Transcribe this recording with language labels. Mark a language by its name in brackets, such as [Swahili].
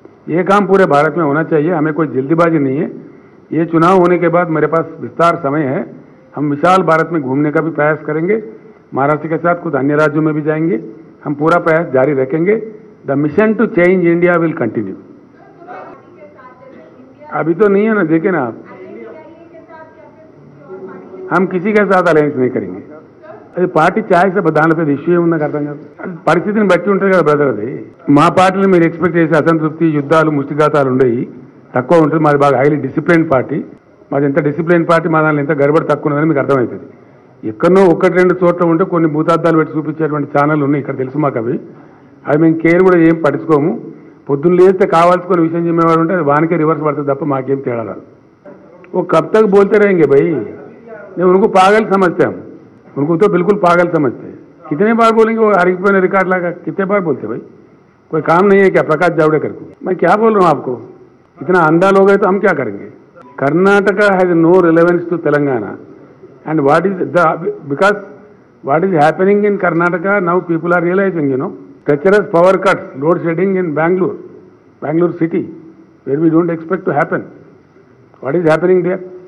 [Hindi] ये काम पूरे भारत में होना चाहिए, हमें कोई जल्दीबाजी नहीं है। ये चुनाव होने के बाद मेरे पास विस्तार समय है, हम विशाल भारत में घूमने का भी प्रयास करेंगे, महाराष्ट्र के साथ कुछ अन्य राज्यों में भी जाएंगे, हम पूरा प्रयास जारी रखेंगे। [English] The mission to change India will continue. [Hindi] अभी तो नहीं है ना, देखे ना आप, हम किसी के साथ अलायंस नहीं करेंगे। [Telugu] అది పార్టీ ఛాయిస్ దానిపై ఇష్యూ ఏముందని అర్థం కాదు. పరిస్థితిని బట్టి ఉంటుంది కదా బ్రదర్. అది మా పార్టీలో మీరు ఎక్స్పెక్ట్ చేసే అసంతృప్తి, యుద్ధాలు, ముష్టిఘాతాలు ఉండేవి తక్కువ ఉంటుంది. మాది బాగా [English] Highly discipline party. [Telugu] మాది ఎంత డిసిప్లిన్ పార్టీ, మా దానిలో ఎంత గడబడి తక్కువ ఉన్నదని మీకు అర్థమవుతుంది. ఎక్కడో 1-2 చోట్ల ఉంటే కొన్ని భూతార్థాలు పెట్టి చూపించేటువంటి ఛానల్ ఉన్నాయి ఇక్కడ, తెలుసు మాకు. అవి మేము కేర్ కూడా ఏం పట్టించుకోము. పొద్దున్న లేస్తే కావాల్సుకున్న విషయం చెప్పేవాడు ఉంటే అది వానికే రివర్స్ పడుతుంది తప్ప మాకేం తేడా రాదు. [Hindi] ఓ కబ్ తక్ బోల్తే रहेंगे भाई, नहीं उनको पागल समझते हम, उनको तो बिल्कुल पागल समझते हैं। कितने बार बोलेंगे वो हरिक रिकॉर्ड लगा, कितने बार बोलते भाई? कोई काम नहीं है क्या प्रकाश जावड़ेकर को? मैं क्या बोल रहा हूँ आपको, इतना अंधा लोग है तो हम क्या करेंगे? [English] Karnataka has no relevance to Telangana and what is the, because what is happening in Karnataka now people are realizing, you know, treacherous power cuts, load shedding in Bangalore city where we don't expect to happen. What is happening there?